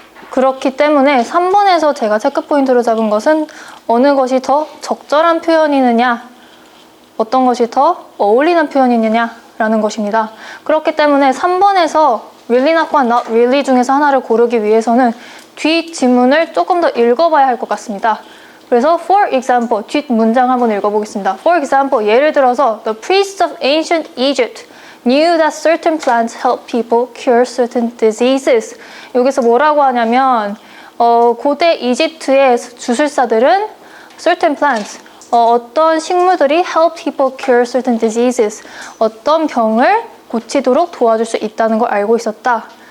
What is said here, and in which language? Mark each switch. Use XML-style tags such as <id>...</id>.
<ko>그렇기 때문에 3번에서 제가 체크포인트로 잡은 것은 어느 것이 더 적절한 표현이느냐, 어떤 것이 더 어울리는 표현이느냐라는 것입니다. 그렇기 때문에 3번에서 really not과 not really 중에서 하나를 고르기 위해서는 뒷 지문을 조금 더 읽어봐야 할 것 같습니다. 그래서</ko> <en>for example,</en> <ko>뒷 문장 한번 읽어보겠습니다.</ko> <en>For example,</en> <ko>예를 들어서</ko> <en>The priests of ancient Egypt knew that certain plants help people cure certain diseases.</en> <ko>여기서 뭐라고 하냐면 고대 이집트의 주술사들은</ko> <en>certain plants,</en> <ko>어떤 식물들이</ko> <en>help people cure certain diseases,</en> <ko>어떤 병을 고치도록 도와줄 수 있다는 걸 알고 있었다.</ko>